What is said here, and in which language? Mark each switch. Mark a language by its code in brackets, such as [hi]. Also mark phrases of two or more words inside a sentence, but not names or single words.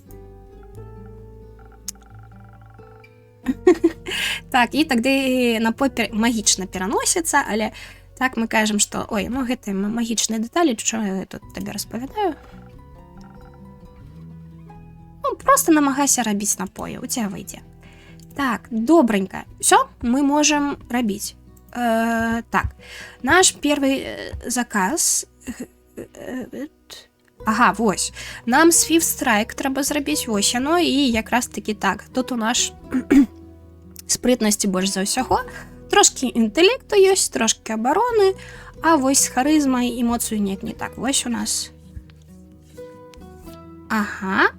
[be] Так, і тады напой магічна пераносіцца, але так мы кажам, што ой, ну гэта магічныя дэталі, што я тут табе распавядаю. Ну, просто намагайся рабіць напоі, у цябе выйдзе. Так, добренька. Всё, мы можам рабіць. [ru] Так, наш первый заказ... [be] Ага, вось. Нам Swift Strike трэба зрабіць вось яно, і якраз такі так. Тут у нас спрытнасці больш за ўсяго. Трошкі інтэлекту ёсць, трошкі абароны, а вось з харызмай і моцаю неяк не так. Вось у нас. Ага.